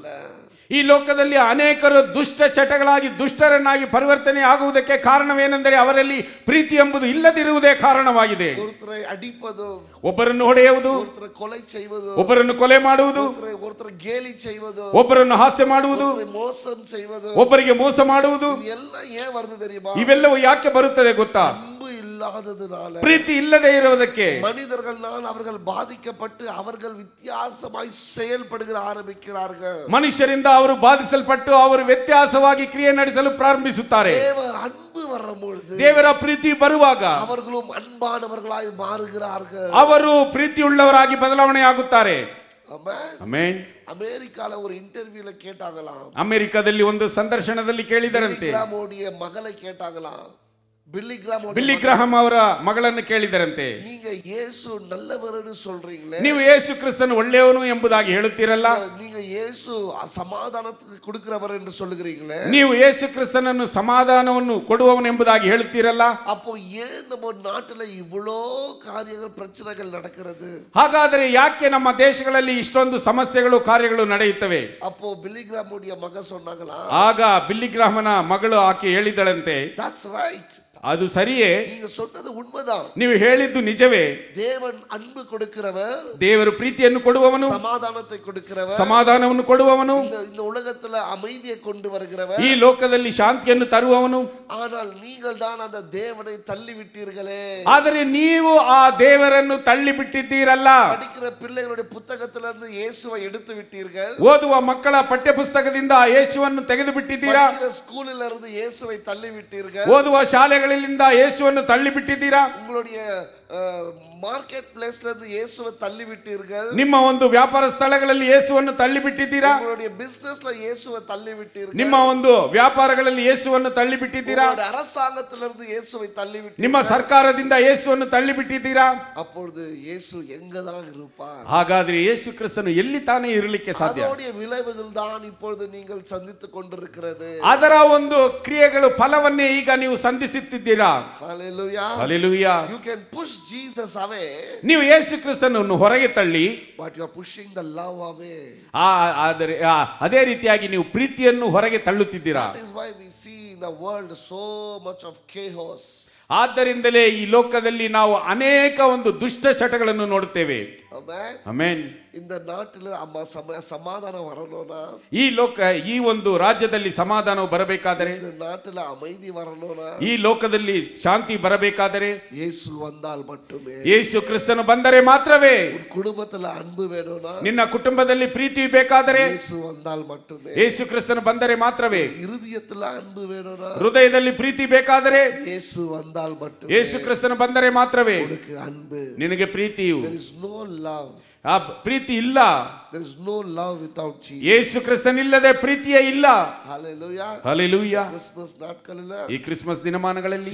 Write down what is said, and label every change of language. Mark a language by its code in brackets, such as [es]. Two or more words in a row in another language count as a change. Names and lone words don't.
[kn] ಈ ಲೋಕದಲ್ಲಿ ಅನೇಕರು ದುಷ್ಟ ಚಟಗಳಾಗಿ ದುಷ್ಟರನ್ನಾಗಿ ಪರಿವರ್ತನೆ ಆಗುವುದಕ್ಕೆ ಕಾರಣವೇನೆಂದರೆ ಅವರಲ್ಲಿ ಪ್ರೀತಿ ಎಂಬುದು ಇಲ್ಲದಿರುವುದೇ ಕಾರಣವಾಗಿದೆ. [ta] ஒருத்தரை அடிப்பது, [kn] ಒಬ್ಬರನ್ನು ಹೊಡೆಯುವುದು, [ta] ஒருத்தரை கொலை செய்வது, [kn] ಒಬ್ಬರನ್ನು ಕೊಲೆ ಮಾಡುವುದು, [ta] ஒருத்தரை கேலி செய்வது, [kn] ಒಬ್ಬರನ್ನು ಹಾಸ್ಯ ಮಾಡುವುದು, [ta] மோசம் செய்வது, [kn] ಒಬ್ಬರಿಗೆ ಮೋಸ ಮಾಡುವುದು, [ta] இதெல்லாம் ஏன் வருது தெரியுமா? [kn] ಇವೆಲ್ಲವೂ ಯಾಕೆ ಬರುತ್ತದೆ ಗೊತ್ತಾ? [ta] அன்பு இல்லாததுனால. [kn] ಪ್ರೀತಿ ಇಲ್ಲದೆ ಇರುವುದಕ್ಕೆ. [ta] மனிதர்களால் அவர்கள் பாதிக்கப்பட்டு அவர்கள் வித்தியாசமாய் செயல்படுகிற ஆரம்பிக்கிறார்கள். [kn] ಮನುಷ್ಯರಿಂದ ಅವರು ಬಾಧಿಸಲ್ಪಟ್ಟು ಅವರು ವ್ಯತ್ಯಾಸವಾಗಿ ಕ್ರಿಯೆ ನಡೆಸಲು ಪ್ರಾರಂಭಿಸುತ್ತಾರೆ. [ta] தேவ அன்பு வரும்பொழுது, [kn] ದೇವರ ಪ್ರೀತಿ ಬರುವಾಗ [ta] அவர்களும் அன்பானவர்களாய் மாறுகிறார்கள். [kn] ಅವರು ಪ್ರೀತಿಯುಳ್ಳವರಾಗಿ ಬದಲಾವಣೆ ಆಗುತ್ತಾರೆ. ಆಮೆನ್. [ta] ಅಮೆರಿಕಾல ஒரு இன்டர்வியூல கேட்டாங்களாம். [kn] ಅಮೆರಿಕದಲ್ಲಿ ಒಂದು ಸಂದರ್ಶನದಲ್ಲಿ ಕೇಳಿದರಂತೆ, [ta] ಬಿಲ್ಲಿ ಗ್ರಾಹಂ ಮகளை கேட்டாங்களாம். [kn] ಬಿಲ್ಲಿ ಗ್ರಾಹಂ ಅವರ ಮಗಳನ್ನು ಕೇಳಿದರಂತೆ, [ta] நீங்க இயேசு நல்லவர்னு சொல்றீங்களே, [kn] ನೀವು ಯೇಸು ಕ್ರಿಸ್ತನು ಒಳ್ಳೆಯವನು ಎಂಬುದಾಗಿ ಹೇಳುತ್ತೀರಲ್ಲ, [ta] நீங்க இயேசு சமாதானத்துக்கு கொடுக்கிறவர் என்று சொல்லுகிறீங்களே, [kn] ನೀವು ಯೇಸು ಕ್ರಿಸ್ತನನ್ನು ಸಮಾಧಾನವನ್ನು ಕೊಡುವವನು ಎಂಬುದಾಗಿ ಹೇಳುತ್ತೀರಲ್ಲ, [ta] அப்போ ஏன் நம்ம நாட்டுல இவ்வளோ காரியங்கள் பிரச்சனைகள் நடக்கிறது? [kn] ಹಾಗಾದರೆ ಯಾಕೆ ನಮ್ಮ ದೇಶಗಳಲ್ಲಿ ಇಷ್ಟೊಂದು ಸಮಸ್ಯೆಗಳು ಕಾರ್ಯಗಳು ನಡೆಯುತ್ತವೆ? [ta] அப்போ பில்லி கிராமுடைய மக சொன்னாங்களா, [kn] ಆಗ ಬಿಲ್ಲಿ ಗ್ರಾಹಮನ ಮಗಳು ಆಕೆ ಹೇಳಿದಳಂತೆ, [en] that's right, [kn] ಅದು ಸರಿಯೇ, [ta] நீங்க சொன்னது உண்மைதான். [kn] ನೀವು ಹೇಳಿದ್ದು ನಿಜವೇ. [ta] தேவன் அன்பு கொடுக்கிறவர், [kn] ದೇವರು ಪ್ರೀತಿಯನ್ನು ಕೊಡುವವನು, [ta] சமாதானத்தை கொடுக்கிறவர், [kn] ಸಮಾಧಾನವನ್ನು ಕೊಡುವವನು, [ta] இந்த உலகத்துல அமைதியை கொண்டு வருகிறவர், [kn] ಈ ಲೋಕದಲ್ಲಿ ಶಾಂತಿಯನ್ನು ತರುವವನು. [ta] ஆனால் நீங்கள் தான் அந்த தேவனை தள்ளி விட்டீர்களே. [kn] ಆದರೆ ನೀವು ಆ ದೇವರನ್ನು ತಳ್ಳಿ ಬಿಟ್ಟಿದ್ದೀರಲ್ಲ. [ta] படிக்கிற பிள்ளைகளுடைய புத்தகத்துல இருந்து இயேசுவை எடுத்து விட்டீர்கள். [kn] ಓದುವ ಮಕ್ಕಳ ಪಠ್ಯ ಪುಸ್ತಕದಿಂದ ಯೇಸುವನ್ನು ತೆಗೆದು ಬಿಟ್ಟಿದ್ದೀರಾ. [ta] படிக்கிற ஸ்கூலில் இருந்து இயேசுவை தள்ளி விட்டீர்கள். [kn] ಓದುವ ಶಾಲೆಗಳಿಂದ ಯೇಸುವನ್ನು ತಳ್ಳಿ ಬಿಟ್ಟಿದ್ದೀರಾ. [ta] உங்களுடைய [en] market place [ta] ಲಿಂದ ಯೇಸುவை தள்ளி விட்டீர்கள். [kn] ನಿಮ್ಮ ಒಂದು ವ್ಯಾಪಾರ ಸ್ಥಳಗಳಲ್ಲಿ ಯೇಸುವನ್ನು ತಳ್ಳಿ ಬಿಟ್ಟಿದ್ದೀರಾ. [ta] உங்களுடைய பிசினஸ் ல இயேசுவை தள்ளி விட்டீர்கள். [kn] ನಿಮ್ಮ ಒಂದು ವ್ಯಾಪಾರಗಳಲ್ಲಿ ಯೇಸುವನ್ನು ತಳ್ಳಿ ಬಿಟ್ಟಿದ್ದೀರಾ. [ta] உங்களுடைய அரசாங்கத்திலிருந்து இயேசுவை தள்ளி விட்டீர்கள். [kn] ನಿಮ್ಮ ಸರ್ಕಾರದಿಂದ ಯೇಸುವನ್ನು ತಳ್ಳಿ ಬಿಟ್ಟಿದ್ದೀರಾ. [ta] அப்பொழுது இயேசு எங்கதான் இருப்பார்? [kn] ಹಾಗಾದ್ರೆ ಯೇಸು ಕ್ರಿಸ್ತನು ಎಲ್ಲಿ ತಾನೇ ಇರಲಿಕ್ಕೆ ಸಾಧ್ಯ? [ta] ಅದರ ವಿளைவுகள் தான் இப்பொழுது நீங்கள் சந்தித்துக் கொண்டிருக்கிறது. [kn] ಅದರ ಒಂದು ಕ್ರಿಯೆಗಳು ಫಲವನ್ನೇ ಈಗ ನೀವು ಸಂಧಿಸುತ್ತಿದ್ದೀರಾ. Hallelujah. Hallelujah. [en] You can push Jesus away. [kn] ನೀವು ಯೇಸು ಕ್ರಿಸ್ತನನ್ನು ಹೊರಗೆ ತಳ್ಳಿ, [en] but you are pushing the love away. [kn] ಆದರೆ ಅದೇ ರೀತಿಯಾಗಿ ನೀವು ಪ್ರೀತಿಯನ್ನು ಹೊರಗೆ ತಳ್ಳುತ್ತಿದ್ದೀರಾ. [en] That is why we see in the world so much of chaos. [kn] ಆದ್ದರಿಂದಲೇ ಈ ಲೋಕದಲ್ಲಿ ನಾವು ಅನೇಕ ಒಂದು ದುಷ್ಟ ಚಟಗಳನ್ನು ನೋಡುತ್ತೇವೆ. Amen. ಆಮೆನ್. [ta] இந்த நாட்டில சமாதானம் வரணும்னா, [kn] ಈ ಒಂದು ರಾಜ್ಯದಲ್ಲಿ ಸಮಾಧಾನವು ಬರಬೇಕಾದರೆ, [ta] இந்த நாட்டில அமைதி வரணும்னா, [kn] ಈ ಲೋಕದಲ್ಲಿ ಶಾಂತಿ ಬರಬೇಕಾದರೆ [ta] இயேசு வந்தால் மட்டுமே. [kn] ಯೇಸು ಕ್ರಿಸ್ತನು ಬಂದರೆ ಮಾತ್ರವೇ. [ta] உன் குடும்பத்துல அன்பு வேணும்னா, [kn] ನಿನ್ನ ಕುಟುಂಬದಲ್ಲಿ ಪ್ರೀತಿ ಬೇಕಾದರೆ [ta] இயேசு வந்தால் மட்டுமே. [kn] ಯೇಸು ಕ್ರಿಸ್ತನು ಬಂದರೆ ಮಾತ್ರವೇ. [ta] இருதயத்துல ಅன்பು வேணும்னா, [kn] ಹೃದಯದಲ್ಲಿ ಪ್ರೀತಿ ಬೇಕಾದರೆ [ta] இயேசು வந்தால் மட்டுமே. [kn] ಯೇಸು ಕ್ರಿಸ್ತನು ಬಂದರೆ ಮಾತ್ರವೇ [ta] உனக்கு அன்பு, [kn] ನಿನಗೆ ಪ್ರೀತಿಯು. [en] there is no love. [kn] ಆ ಪ್ರೀತಿ ಇಲ್ಲ. [en] There is no love without Jesus. [kn] ಯೇಸು ಕ್ರಿಸ್ತನಿಲ್ಲದೆ ಪ್ರೀತಿಯೇ ಇಲ್ಲ. Hallelujah. Hallelujah. Christmas ನಾಟ್ಕಲ್ಲ, ಈ ಕ್ರಿಸ್ಮಸ್ ದಿನಮಾನಗಳಲ್ಲಿ